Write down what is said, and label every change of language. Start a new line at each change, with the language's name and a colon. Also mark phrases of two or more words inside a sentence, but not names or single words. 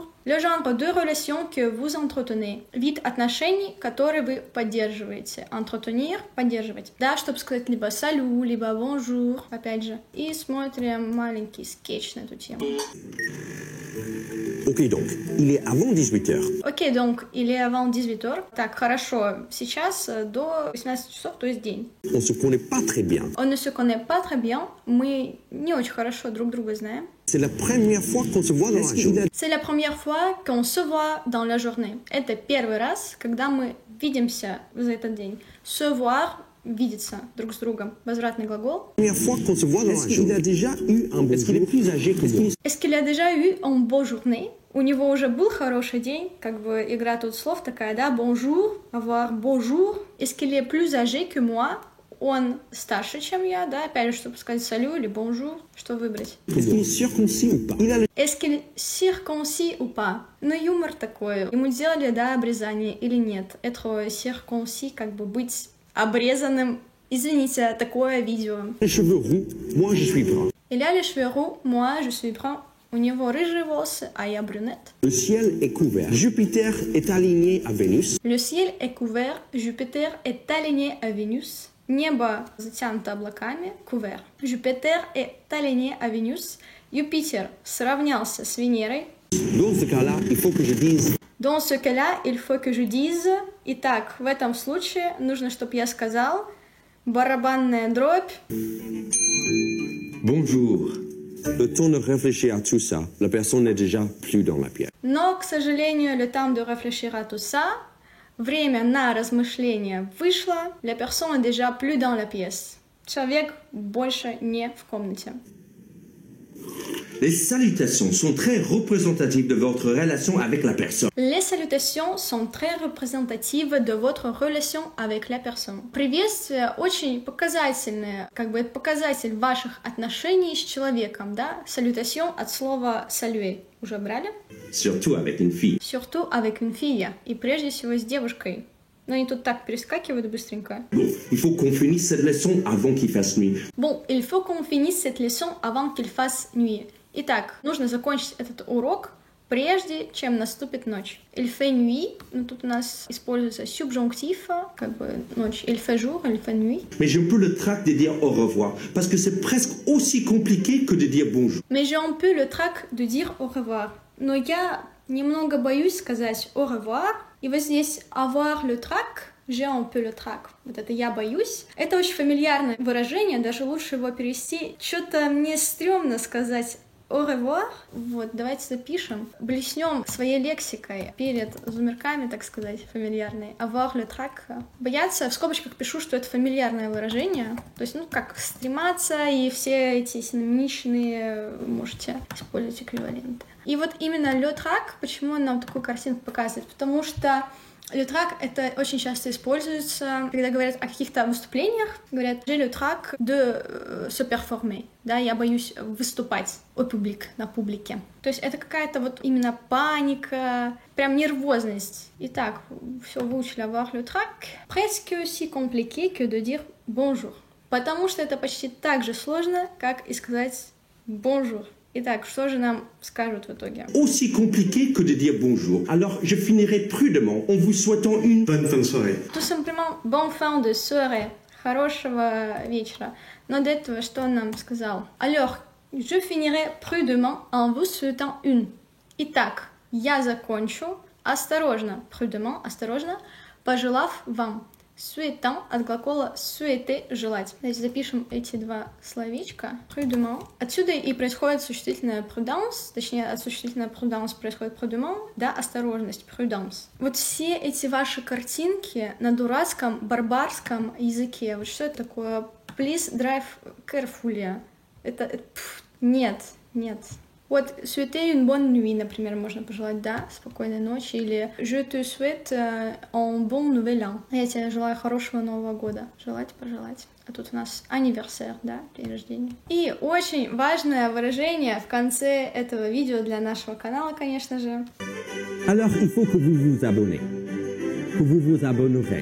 French: Le genre de relation que vous entretenez.
Russian: Вид отношений, которые вы поддерживаете. Entretenir, поддерживать. Да, чтобы сказать либо salut, либо bonjour, опять же. И смотрим маленький скетч на эту тему.
French: Ok, donc, il est avant 18h. Окей, donc, il est avant 18h.
Russian: Так, хорошо. Сейчас до 18 часов, то есть день.
French: On se connaît pas très bien. On ne se connaît pas très bien.
Russian: Мы не очень хорошо друг друга знаем.
French: C'est la première fois qu'on se voit dans la journée. C'est la première fois qu'on se voit dans la journée.
Russian: Это первый раз, когда мы видимся за этот день.
French: Se voir,
Russian: видеться друг с другом. Возвратный глагол.
French: Première fois qu'on se voit dans la journée. Est-ce qu'il a déjà eu un bon jour? Est-ce qu'il est plus âgé que moi? Est-ce qu'il a déjà eu un beau journée?
Russian: У него уже был хороший день, как бы игра тут слов такая, да,
French: bonjour, avoir bonjour. Est-ce qu'il est plus âgé que moi?
Russian: Он старше, чем я, да, опять же, чтобы сказать salut или bonjour, что выбрать?
French: Est-ce qu'il est circoncis ou pas? Est-ce qu'il est circoncis ou pas?
Russian: Ну, юмор такой. Ему делали, да, обрезание или нет? Être circoncis, как бы быть обрезанным. Извините, такое видео.
French: Les cheveux roux, moi je suis brun. Il a les cheveux roux, moi je suis brun.
Russian: У него рыжие волосы, а я брюнет.
French: Le ciel est couvert. Jupiter est aligné à Vénus. Le ciel est couvert. Jupiter est aligné à Vénus.
Russian: Небо затянуто облаками.
French: Couvert. Jupiter est aligné à Vénus.
Russian: Юпитер сравнялся с Венерой.
French: Dans ce cas-là, il faut que je dise. Dans ce cas-là, il faut que je dise.
Russian: Итак, в этом случае нужно, чтобы я сказал барабанная дробь.
French: Bonjour. Le temps de réfléchir à tout ça, la personne n'est déjà plus dans la pièce.
Russian: Но, к сожалению,
French: le temps de réfléchir à tout ça,
Russian: время на размышление вышло,
French: la personne est déjà plus dans la pièce.
Russian: Человек больше не в комнате.
French: Les salutations sont très représentatives de votre relation avec la personne. Les salutations sont très représentatives de votre relation avec la personne.
Russian: Приветствие очень показательное, как бы это показатель ваших отношений с человеком, да? Salutation от слова saluer. Уже брали?
French: Surtout avec une fille. Surtout avec une fille.
Russian: И прежде всего с девушкой. Но они тут так перескакивают быстренько.
French: Bon, il faut qu'on finisse cette leçon avant qu'il fasse nuit. Bon, il faut qu'on finisse cette leçon avant qu'il fasse nuit.
Russian: Итак, нужно закончить этот урок прежде чем наступит ночь.
French: Il fait nuit,
Russian: ну тут у нас используется субжунктив, как бы ночь.
French: Il fait jour, il fait nuit. Mais j'ai un peu le trac de dire au revoir, parce que c'est presque aussi compliqué que de dire bonjour. Mais j'ai un peu le trac de dire au revoir.
Russian: Но я немного боюсь сказать
French: au revoir.
Russian: И вот здесь
French: avoir le trac, j'ai un peu le trac.
Russian: Вот это я боюсь. Это очень фамильярное выражение, даже лучше его перевести. Что-то мне стрёмно сказать
French: au revoir.
Russian: Вот, давайте запишем. Блеснем своей лексикой перед зумерками, так сказать, фамильярной.
French: Avoir le trac.
Russian: Бояться, в скобочках пишу, что это фамильярное выражение. То есть, ну, как стрематься, и все эти синонимичные можете использовать эквиваленты. И вот именно
French: le trac,
Russian: почему он нам такую картинку показывает? Потому что
French: le trac
Russian: это очень часто используется, когда говорят о каких-то выступлениях, говорят
French: j'ai le trac de se performer,
Russian: да, я боюсь выступать
French: au public,
Russian: на публике. То есть это какая-то вот именно паника, прям нервозность. Итак, все выучили
French: avoir le trac. Presque aussi compliqué que de dire bonjour,
Russian: потому что это почти так же сложно, как и сказать bonjour. Итак, что же нам скажут в итоге?
French: Aussi compliqué que de dire bonjour. Alors, je finirai prudemment en vous souhaitant une bonne fin de soirée. Tout simplement, bonne fin de soirée.
Russian: Хорошего вечера. Но до этого что он нам сказал?
French: Alors, je finirai prudemment en vous souhaitant une.
Russian: Итак, я закончу осторожно, prudemment, осторожно, пожелав вам. Souhaitant от глагола souhaiter — желать. Давайте запишем эти два словечка. Prudemment. Отсюда и происходит существительное prudence, точнее, от существительного prudence происходит prudemment, да, осторожность, prudence. Вот все эти ваши картинки на дурацком, барбарском языке, вот что это такое?
English: Please drive carefully.
Russian: Нет. Вот
French: souhaiter une bonne nuit,
Russian: например, можно пожелать, да, спокойной ночи, или
French: je te souhaite un bon nouvel an.
Russian: Я тебе желаю хорошего Нового года. Желать, пожелать. А тут у нас anniversaire, да, день рождения. И очень важное выражение в конце этого видео для нашего канала, конечно же.
French: Alors, il faut que vous vous abonnez. Que vous vous abonnerez.